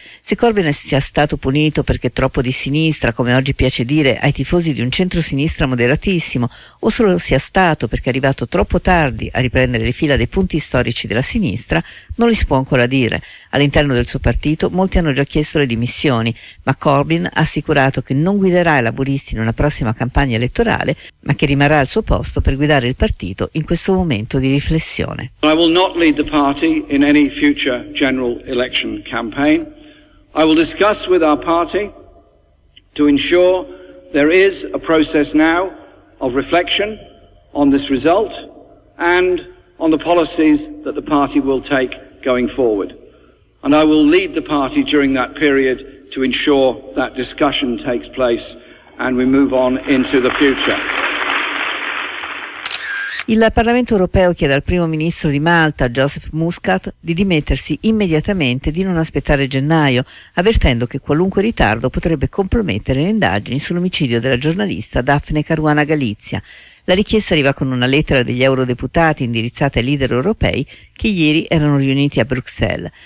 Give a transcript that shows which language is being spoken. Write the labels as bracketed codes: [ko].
[it] Se Corbyn sia stato punito perché troppo di sinistra, come oggi piace dire ai tifosi di un centro-sinistra moderatissimo, o solo sia stato perché è arrivato troppo tardi a riprendere le fila dei punti storici della sinistra, non li si può ancora dire. All'interno del suo partito molti hanno già chiesto le dimissioni, ma Corbyn ha assicurato che non guiderà i laburisti in una prossima campagna elettorale, ma che rimarrà al suo posto per guidare il partito in questo momento di riflessione. [en] I will not lead the party in any future general election campaign. I will discuss with our party to ensure there is a process now of reflection on this result and on the policies that the party will take going forward. And I will lead the party during that period to ensure that discussion takes place and we move on into the future. [it] Il Parlamento europeo chiede al primo ministro di Malta, Joseph Muscat, di dimettersi immediatamente e di non aspettare gennaio, avvertendo che qualunque ritardo potrebbe compromettere le indagini sull'omicidio della giornalista Daphne Caruana Galizia. La richiesta arriva con una lettera degli eurodeputati indirizzata ai leader europei che ieri erano riuniti a Bruxelles.